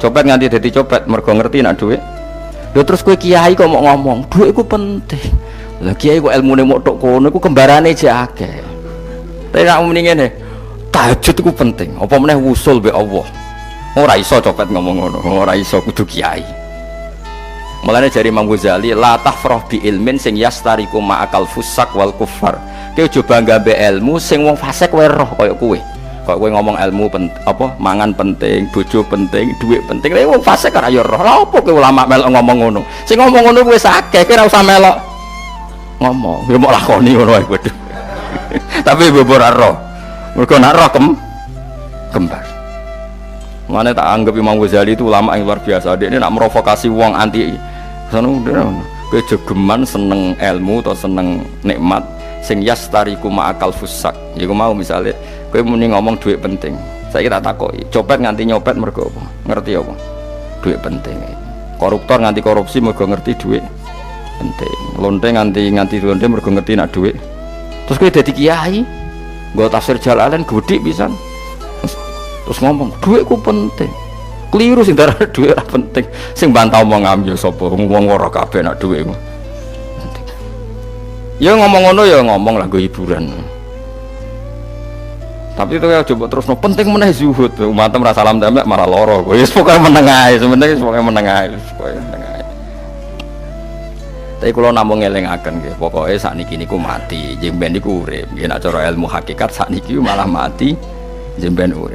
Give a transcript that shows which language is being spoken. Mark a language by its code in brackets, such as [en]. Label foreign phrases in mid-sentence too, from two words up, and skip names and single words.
[jv] Copet nganti dadi copet mergo ngerti nek dhuwit. Lho terus kowe kiai kok mau ngomong, dhuwit iku penting. Lah kiai kok ilmune mok tok kono iku kembarane jek akeh. Tapi nek muni ngene, tahajud iku penting. Apa meneh wusul mbek Allah. Ora iso copet ngomong ngono, ora iso kudu kiai. Mulane jari Imam Ghazali, [ar] la tafrah bi ilmin [jv] sing [ar] yastariku ma'akal fusak wal kufar. [jv] Kowe aja bangga mbek ilmu sing wong fasik wae roh kaya kowe. Kok kowe ngomong ilmu apa mangan penting, bojo penting, dhuwit penting. Lah wong fasik ora ya roh. Lah opo kowe ulama melok ngomong ngono? Sing ngomong ngono wis akeh, kowe ora usah melok ngomong. Ya mok lakoni ngono wae kudu. Tapi bobor roh. Mergo nak roh kembar. Mane tak anggap [id] Imam Ghazali itu ulama yang luar biasa. Dia ini nak merovokasi wong anti. [jv] Sono kowe jogeman seneng ilmu atau seneng nikmat sing [ar] yastariku ma'akal fusak. [jv] Iku mau misale kowe muni ngomong duit penting. Saiki tak takoki, copet nganti nyopet mergo apa? Ngerti apa? Duit penting. Koruptor nganti korupsi mergo ngerti duit penting. Lonte nganti lonte mergo ngerti nak duit. Terus kowe dadi kiai, nggo tafsir Jalalain gede pisan. Terus ngomong, duitku penting. Keliru sing darah duit ora penting. Sing bantah omong ambil sapa? Wong ora kabeh nak duitmu. Ya ngomong ngono ya ngomong lah nggo hiburan. [id] Tapi itu ya coba terus penting meneh zuhud. [jv] Umatem ra salam templek marah loro. Wis pokoke meneng ae, sebenarnya pokoke meneng ae, pokoke meneng ae. Tapi kula namung ngelingaken nggih, pokoke sakniki niku mati, jemben niku urip. Nggih nek cara ilmu hakikat sakniki malah mati, jemben urip.